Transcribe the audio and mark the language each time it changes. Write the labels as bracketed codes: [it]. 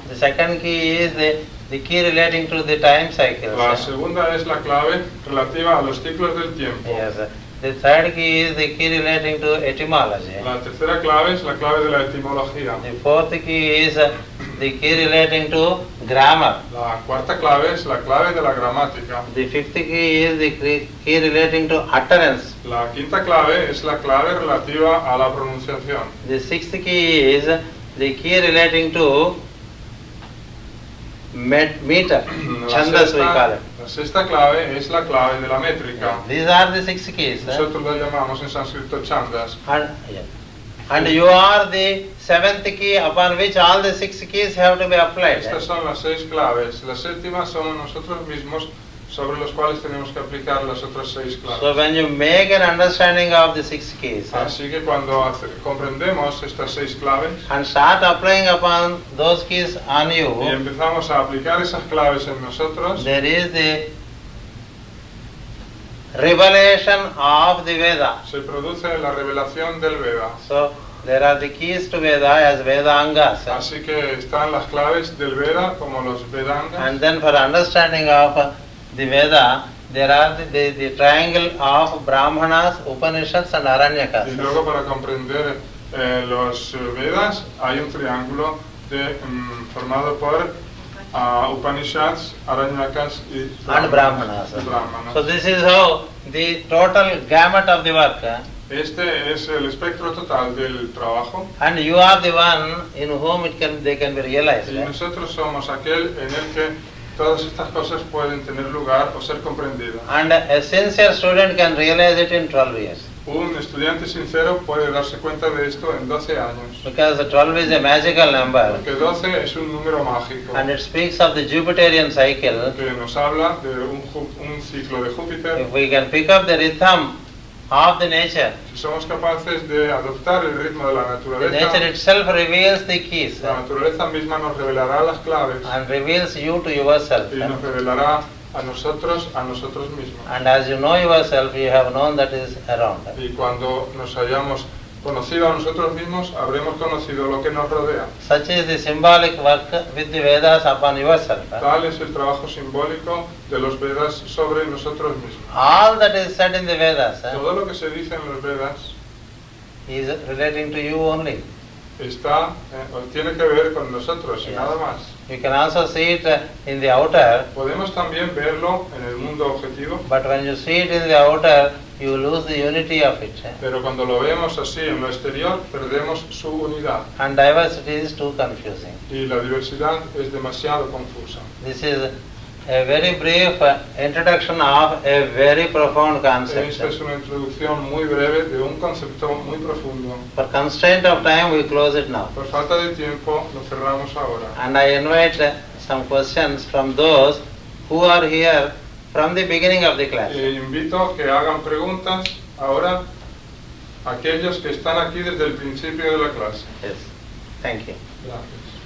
[en] the second key is the key relating to the time cycles. [es] la segunda es la clave relativa a los ciclos del tiempo, [en] Yes, the third key is the key relating to etymology. [es] la tercera clave es la clave de la etimología, [en] The fourth key is the key relating to grammar. [es] la cuarta clave es la clave de la gramática, [en] The fifth key is the key relating to utterance. [es] la quinta clave es la clave relativa a la pronunciación, [en] The sixth key is the key relating to meter, chandas we call it. [es] la sexta clave es la clave de la métrica. [en] These are the 6 keys. [es] Nosotros lo llamamos en sánscrito chandas. [en] And you are the 7th key upon which all the 6 keys have to be applied. [es] Estas son las 6 claves. La séptima somos nosotros mismos, sobre los cuales tenemos que aplicar las otras 6 claves. [en] So when you make an understanding of the 6 keys [es] Así que cuando comprendemos estas 6 claves [en] and start applying upon those keys on [es] y [en] you, [es] empezamos a aplicar esas claves en nosotros, [en] there is the revelation of the Veda. [es] se produce la revelación del Veda. [en] So there are the keys to Veda as Vedangas. [es] Así que están las claves del Veda como los Vedangas. [en] And then for understanding of the Veda, there are the triangle of Brahmanas, Upanishads and [es] Y [en] Aranyakas. [es] luego para comprender los Vedas hay un triángulo formado por Upanishads, Aranyakas y [en] And Brahmanas. [es] Brahmanas. [en] So this is how the total gamut of the work. [es] Este es el espectro total del trabajo [en] And you are the one in whom they can be realized. [es] y nosotros somos aquel en el que todas estas cosas pueden tener lugar o ser comprendidas. [en] And a sincere student can realize it in 12 years. [es] Un estudiante sincero puede darse cuenta de esto en 12 años, [en] Because the 12 is a magical number. [es] porque 12 es un número mágico [en] And it speaks of the Jupiterian cycle. [es] que nos habla de un ciclo de Júpiter. [en] If we can pick up the rhythm of the nature, [es] Si somos capaces de adoptar el ritmo de la [en] the nature [es] naturaleza, [en] itself reveals the keys [es] la naturaleza misma nos revelará las claves [en] and reveals you to yourself. [es] y nos revelará a nosotros mismos. [en] And as you know yourself, you have known that is around. [es] Y cuando nos hayamos conocido a nosotros mismos, habremos conocido lo que nos rodea. [en] Such is the symbolic work with the Vedas upon yourself. [es] Tal es el trabajo simbólico de los Vedas sobre nosotros mismos. [en] All that is said in the Vedas [es] Todo lo que se dice en los Vedas [en] is relating to you only. [es] está o tiene que ver con nosotros y nada más. [en] You can also see it in the outer, [es] Podemos también verlo en el mundo objetivo, [en] but when you see it in the outer, you lose the unity of it. [es] pero cuando lo vemos así en lo exterior, perdemos su unidad [en] And diversity is too confusing. [es] y la diversidad es demasiado confusa. [en] This is a very brief introduction of a very profound concept. [es] Esta es una introducción muy breve de un concepto muy profundo. [en] For constraint of time, we close it now. [es] Por falta de tiempo, lo cerramos ahora. [en] And I invite some questions from those who are here from the beginning of the class. [es] Invito a que hagan preguntas ahora a aquellos que están aquí desde el principio de la clase. [en] Yes. Thank you. [es] Gracias.